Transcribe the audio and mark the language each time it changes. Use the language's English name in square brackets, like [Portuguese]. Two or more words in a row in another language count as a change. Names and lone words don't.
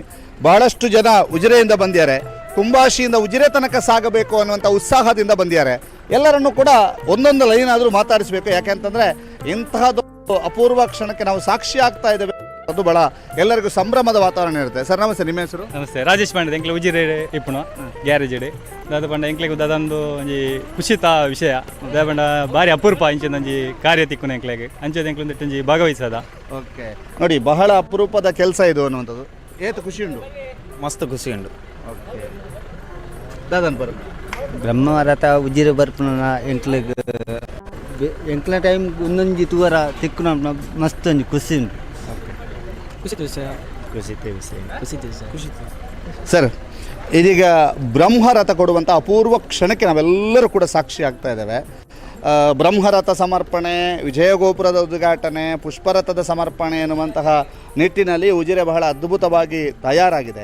[Kannada] ಬಹಳಷ್ಟು ಜನ ಉಜಿರೆಯಿಂದ ಬಂದಿದ್ದಾರೆ, ಕುಂಬಾಶಿಯಿಂದ ಉಜಿರೆ ತನಕ ಸಾಗಬೇಕು ಅನ್ನುವಂಥ ಉತ್ಸಾಹದಿಂದ ಬಂದಿದ್ದಾರೆ. ಎಲ್ಲರನ್ನೂ ಕೂಡ ಒಂದೊಂದು ಲೈನ್ ಆದರೂ ಮಾತಾಡಿಸಬೇಕು, ಯಾಕೆಂತಂದರೆ ಇಂತಹದೊಂದು ಅಪೂರ್ವ ಕ್ಷಣಕ್ಕೆ ನಾವು ಸಾಕ್ಷಿ ಆಗ್ತಾ ಇದ್ದೇವೆ. ಅದು ಬಹಳ ಎಲ್ಲರಿಗೂ ಸಂಭ್ರಮದ ವಾತಾವರಣ ಇರುತ್ತೆ. ಸರ್ ನಮಸ್ತೆ, ನಿಮ್ಮ ಹೆಸರು? [Tulu] ನಮಸ್ತೆ, ರಾಜೇಶ್ ಪಾಂಡೆ ಎಂಕ್ಲೆ ಉಜಿರೆ ಇಪ್ಪುಣ ಗ್ಯಾರೇಜ್ ಇಡಿ ದಾದ ಪಂಡ ಎಂಕ್ಲೆಗ್ ಅದೊಂದು ಒಂಜಿ ಖುಷಿತ ವಿಷಯ. ದಾದ ಪಂಡ ಭಾರಿ ಅಪೂರ್ಪ ಇಂಚಿಂದೊಂಜಿ ಕಾರ್ಯ ತಿಕ್ಕುನ ಎಂಕ್ಲೆಗ್ ಅಂಚದ ಎಂಕ್ಲೆ ಒಂಜಿ ಭಾಗವಹಿಸದ. ಓಕೆ, [Kannada] ನೋಡಿ ಬಹಳ ಅಪರೂಪದ ಕೆಲಸ ಇದು ಅನ್ನುವಂಥದ್ದು. [Tulu] ಏತು ಖುಷಿ ಉಂಟು? ಮಸ್ತ್ ಖುಷಿ ಉಂಡು. ಓಕೆ, ದಾದನ್ ಬರು ಬ್ರಹ್ಮರಥ ಉಜಿರೆ ಬರ್ಪುನ ಎಂಕ್ಲ ಟೈಮ್ ಒಂದೊಂಜಿ ತೂವರ ತಿಕ್ಕುನ ಮಸ್ತ್ ಒಂಜಿ ಖುಷಿ ಉಂಟು. [Kannada] ಸರ್, ಇದೀಗ ಬ್ರಹ್ಮರಥ ಕೊಡುವಂಥ ಅಪೂರ್ವ ಕ್ಷಣಕ್ಕೆ ನಾವೆಲ್ಲರೂ ಕೂಡ ಸಾಕ್ಷಿ ಆಗ್ತಾ ಇದ್ದೇವೆ. ಬ್ರಹ್ಮರಥ ಸಮರ್ಪಣೆ, ವಿಜಯಗೋಪುರದ ಉದ್ಘಾಟನೆ, ಪುಷ್ಪರಥದ ಸಮರ್ಪಣೆ ಎನ್ನುವಂತಹ ನಿಟ್ಟಿನಲ್ಲಿ ಉಜಿರೆ ಬಹಳ ಅದ್ಭುತವಾಗಿ ತಯಾರಾಗಿದೆ.